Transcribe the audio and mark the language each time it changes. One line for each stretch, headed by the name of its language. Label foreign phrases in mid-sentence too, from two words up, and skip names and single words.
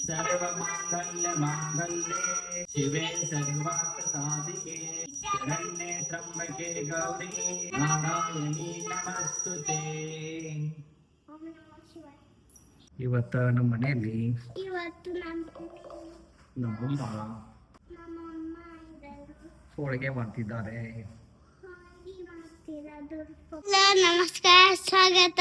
Sanskrit: सर्वमाङ्गल्यमाङ्गल्ये शिवे सर्वार्थसाधिके शरण्ये त्र्यम्बके गौरी नारायणी नमस्तुते.
Kannada: ಇವತ್ತು ನಮ್ಮ ಮನೆಯಲ್ಲಿ ನಮ್ಮಮ್ಮ ಹೋಳಿಗೆ ಮಾಡ್ತಿದ್ದಾರೆ. ನಮಸ್ಕಾರ, ಸ್ವಾಗತ.